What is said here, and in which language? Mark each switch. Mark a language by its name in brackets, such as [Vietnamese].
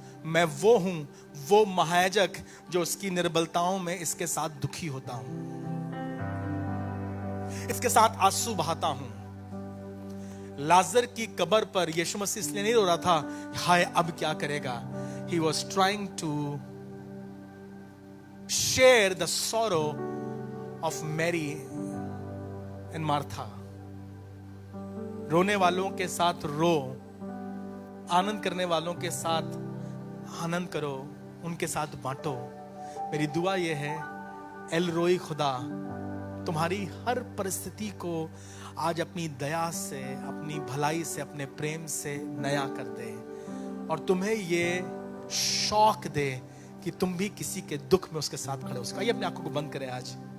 [Hindi] मैं वो हूं, वो महायाजक जो उसकी निर्बलताओं में इसके साथ दुखी होता हूं, इसके साथ आंसू बहाता हूं। लाजर की कब्र पर यीशु मसीह इसलिए नहीं रो रहा था हाय अब क्या करेगा। [English] He was trying to share the sorrow of Mary and Martha। [Hindi] रोने वालों के साथ रो, आनंद करने वालों के साथ आनंद करो, उनके साथ बांटो। मेरी दुआ यह है, एल रोई खुदा तुम्हारी हर परिस्थिति को आज अपनी दया से, अपनी भलाई से, अपने प्रेम से नया कर दे और तुम्हें ये शौक दे कि तुम भी किसी के दुख में उसके साथ खड़े हो सको। आइए अपनी आंखों को बंद करें आज।